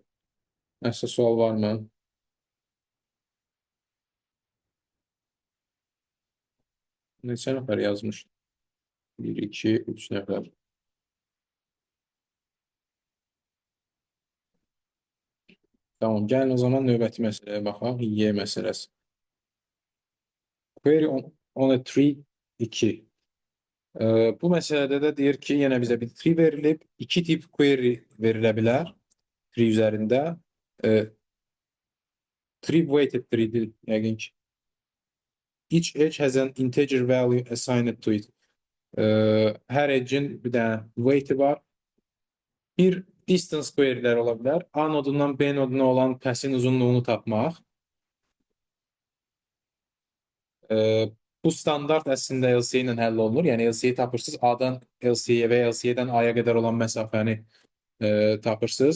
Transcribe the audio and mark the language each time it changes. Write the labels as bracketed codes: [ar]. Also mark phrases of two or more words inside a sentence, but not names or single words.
[az] Nəsə sual varmı? Neçə nəfər yazmış? 1, 2, 3 nəfər. Tamam, gəlin o zaman növbəti məsələyə baxaq. Y məsələsi. [en] Query on a tree 2. [az] Bu məsələdə də deyir ki, yenə bizə bir tree verilib. İki tip query verilə bilər tree üzərində. [en] Tree weighted [az] tree'dir yəqin ki. [en] Each edge has an integer value assigned to it. [az] Hər edge'in bir dənə weight'i var. Bir [en] distance query'lər [az] ola bilər. A nodundan B noduna olan pəsin uzunluğunu tapmaq. Bu standart əslində LCA ilə həll olunur. Yəni LCA tapırsınız, A-dan LCA və LCA-dən A-ya qədər olan məsafəni tapırsınız.